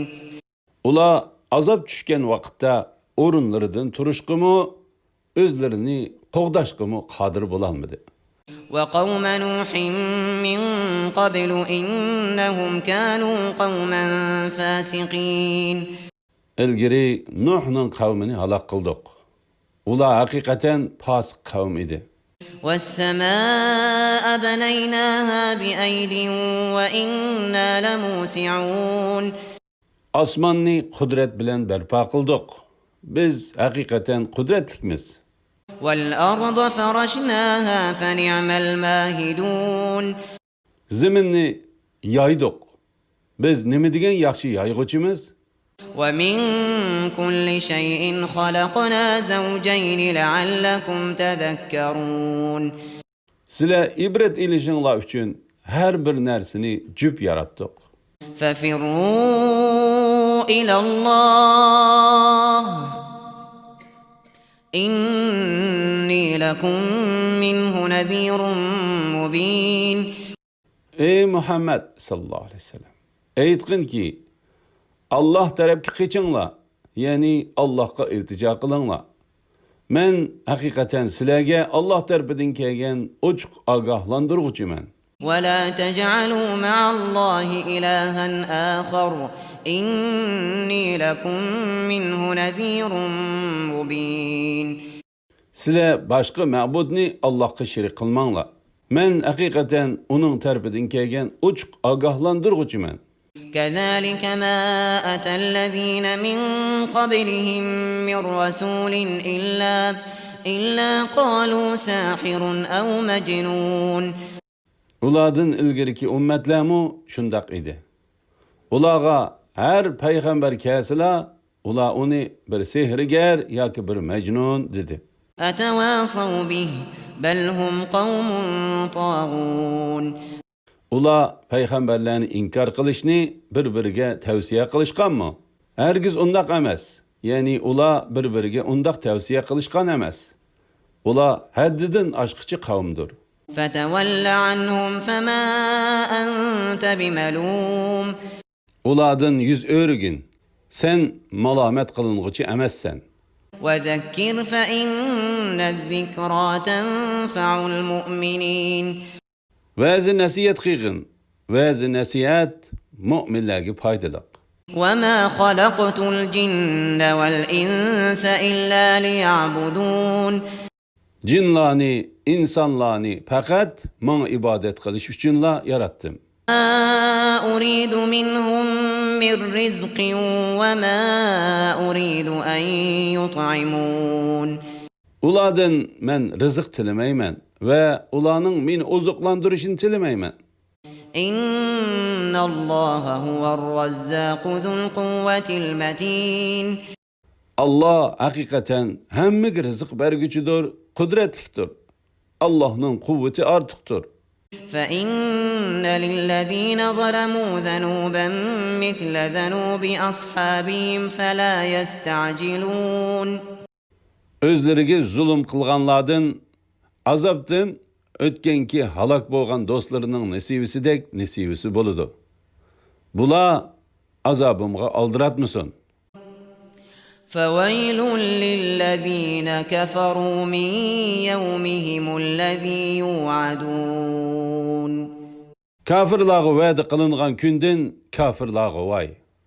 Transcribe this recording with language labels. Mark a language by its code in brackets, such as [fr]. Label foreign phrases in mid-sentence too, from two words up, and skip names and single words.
[uz] Ular azob tushgan vaqtda o'rinlaridan turishqimi, o'zlarini qo'g'dashqimi qodir bo'lolmadi. [ar] وقوم نوح من قبل إنهم كانوا قوما فاسقين. [uz] Ilgari Nuhning qavmini halok qildik. Ular haqiqatan fosiq qavm edi. [ar] والسماء بنيناها بأيد وإنا لموسعون. [uz] Osmonni qudrat bilan barpo qildik. Biz haqiqatan qudratlikmiz. [ar] والأرض فرشناها فنعم الماهدون. [uz] Zaminni yaydik. Biz nima degan yaxshi yayg'uchimiz? [ar] ومن كل شيء خلقنا زوجين لعلكم تذكرون. [uz] Sizlar ibrat elishinglar uchun har bir narsani jup yaratdik. [ar] ففروا إلى الله إني لكم منه نذير مبين. Ey Muhammed صلى الله عليه وسلم. [uz] Aytqinki Allah tarafga qechinglar, ya'ni Allohga iltijo qilinglar. Men haqiqatan sizlarga Alloh tarafidan kelgan ochiq ogohlantiruvchiman. [ar] ولا تجعلوا مع الله إلها آخر إني لكم منه نذير مبين. [uz] Sizlar boshqa ma'budni Allohga shirik qilmanglar. Men haqiqatan uning tarafidan kelgan ochiq ogohlantiruvchiman. [ar] كذلك ما أتى الذين من قبلهم من رسول إلا قالوا ساحر أو مجنون. [uz] Ulardan ilgiriki ummatlarmu shundoq edi. Ularga har payg'ambar kelsa, ular uni bir sehrgar yoki bir majnun dedi. [ar] أتواصوا به بل هم قوم طاغون. [uz] Ular payg'ambarlarni inkor qilishni bir-biriga tavsiya qilishganmi? Hargiz undaq emas. Ya'ni ular bir-biriga undaq tavsiya qilishgan emas. Ular haddidan oshqichi qavmdir. [ar] فتول عنهم فما أنت بملوم. [uz] Ulardan yüz o'rgin. Sen malomat qiling'uchi emassan. [ar] وذكر فإن الذكرى تنفع المؤمنين. [uz] Va'zi nasihat qilgin. Va'zi nasihat mu'minlarga foydali. [ar] وما خلقت الجن والإنس إلا ليعبدون. [uz] Jinlarni, insonlarni faqat men ibodat qilish uchunla yaratdim. [ar] ما أريد منهم من رزق وما أريد أن يطعمون. [uz] Ulardan men rizq tilamayman va ularning meni oziqlantirishini tilamayman. [ar] إن الله هو الرزاق ذو القوة المتين. [uz] Allah haqiqatan hammaga rizq berguchidir, qudratlidir. Allohning quvvati ortiqdir. [ar] فإن للذين ظلموا ذنوبا مثل ذنوب أصحابهم فلا يستعجلون. [uz] Özleriga zulm qilganlardan azobdan o'tganki halok bo'lgan do'stlarining nasibisidek nasibisi bo'ladi. Bular azobimga oldiratmasin. [ar] فويل للذين كفروا من يومهم الذي يوعدون. [uz] Kafirlarga va'da qilingan kundan kafirlarga voy.